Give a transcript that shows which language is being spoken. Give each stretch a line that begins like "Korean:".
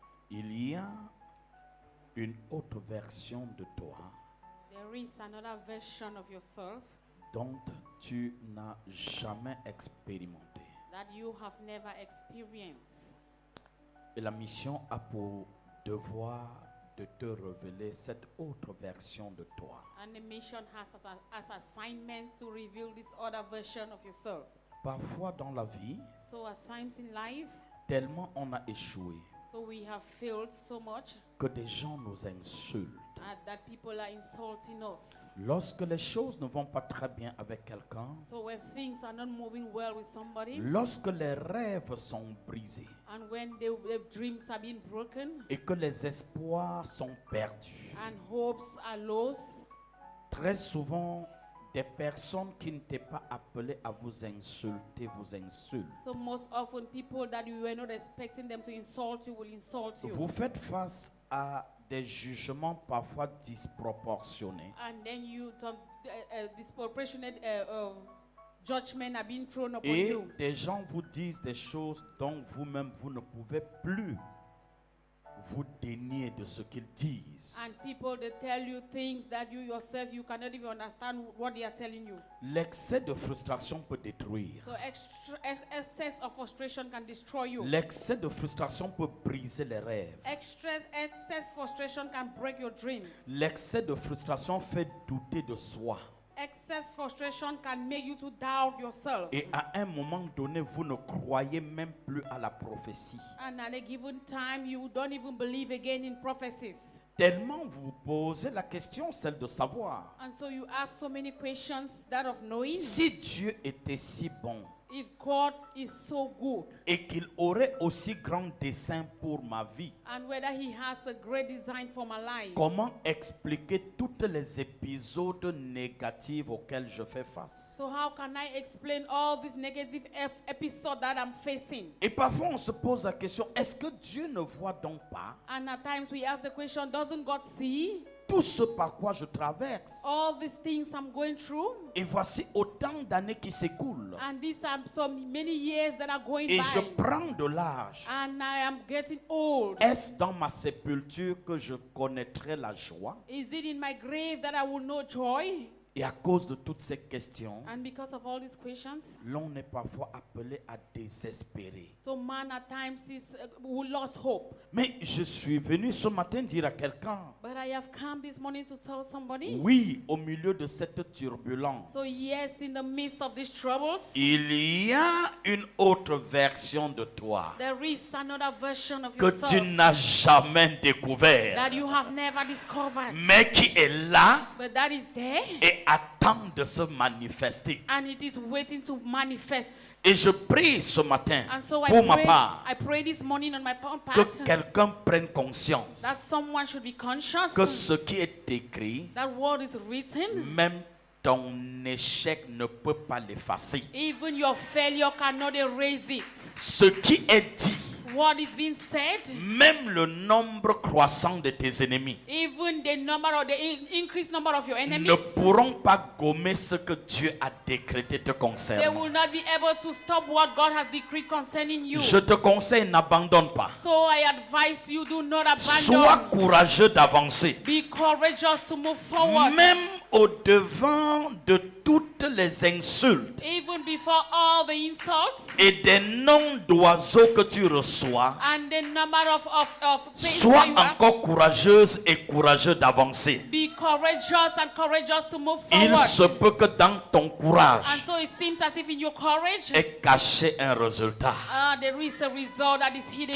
French: Il y a une autre version de toi
English: There is another version of yourself
French: dont tu n'as jamais expérimenté.
English: that you have never experienced.
French: Et la mission a pour devoir de te révéler cette autre version de toi.
English: And the mission has as assignment to reveal this other version of yourself.
French: Parfois dans la vie,
English: So at times in life,
French: tellement on a échoué
English: so we have failed so much
French: que des gens nous insultent.
English: that people are insulting us.
French: Lorsque les choses ne vont pas très bien avec quelqu'un,
English: So when things are not moving well with somebody,
French: lorsque les rêves sont brisés
English: and when the dreams are being broken,
French: et que les espoirs sont perdus,
English: and hopes are lost,
French: très souvent, des personnes qui ne t'étaient pas appelées à vous insulter vous insultent.
English: so most often people that you were not expecting them to insult you will insult you.
French: Vous faites face à des jugements parfois disproportionnés.
English: And then you some disproportionate judgment are being thrown upon
French: Et
English: you.
French: des gens vous disent des choses dont vous-même vous ne pouvez plus vous déniez de ce qu'ils disent.
English: And people, they tell you things that you yourself, you cannot even understand what they are telling you.
French: L'excès de frustration peut détruire.
English: So excess of frustration can destroy you.
French: L'excès de frustration peut briser les rêves.
English: Excess frustration can break your dreams.
French: L'excès de frustration fait douter de soi.
English: Excess frustration can make you to doubt yourself.
French: Et à un moment donné, vous ne croyez même plus à la prophétie.
English: And at a given time, you don't even believe again in prophecies.
French: Tellement vous vous posez la question, celle de savoir.
English: And so you ask so many questions, that of knowing
French: Si Dieu était si bon
English: if God is so good
French: et qu'il aurait aussi grand dessein pour ma vie,
English: and whether he has a great design for my life.
French: comment expliquer tous les épisodes négatifs auxquels je fais face?
English: So how can I explain all these negative episodes that I'm facing?
French: Et parfois on se pose la question, est-ce que Dieu ne voit donc pas
English: And at times we ask the question, doesn't God see
French: tout ce par quoi je traverse?
English: all these things I'm going through?
French: Et voici autant d'années qui s'écoulent.
English: And these are so many years that are going
French: Et je
English: by.
French: prends de l'âge.
English: And I am getting old.
French: Est-ce dans ma sépulture que je connaîtrai la joie?
English: Is it in my grave that I will know joy?
French: Et à cause de toutes ces questions,
English: And because of all these questions,
French: l'on est parfois appelé à désespérer.
English: so man at times is who lost hope.
French: Mais je suis venu ce matin dire à quelqu'un,
English: But I have come this morning to tell somebody.
French: oui, au milieu de cette turbulence,
English: So yes, in the midst of these troubles,
French: il y a une autre version de toi
English: there is another version of
French: que tu
English: yourself
French: n'as jamais découvert,
English: that you have never discovered.
French: mais qui est là
English: But that is there,
French: et attend de se manifester.
English: and it is waiting to manifest.
French: Et je prie ce matin,
English: And so
French: pour ma
English: I
French: part,
English: pray this morning on my own
French: que
English: part
French: quelqu'un prenne conscience
English: that someone should be conscious
French: que ce qui est écrit,
English: that what is written,
French: même ton échec ne peut pas l'effacer.
English: even your failure cannot erase it.
French: Ce qui est dit,
English: What is being said,
French: même le nombre croissant de tes ennemis
English: even the number of the increased number of your enemies,
French: ne pourront pas gommer ce que Dieu a décrété te
English: they
French: concernant.
English: will not be able to stop what God has decreed concerning you.
French: Je te conseille, n'abandonne pas.
English: So I advise you, do not
French: Sois
English: abandon.
French: courageux d'avancer.
English: Be courageous to move forward.
French: Même au devant de toutes les insultes
English: Even before all the insults
French: et des noms d'oiseaux que tu reçois,
English: and the number of things
French: sois
English: that you have,
French: encore courageuse et courageux d'avancer.
English: be courageous and courageous to move
French: Il
English: forward.
French: se peut que dans ton courage
English: And so it seems as if in your courage,
French: est caché un résultat
English: there is a result that is hidden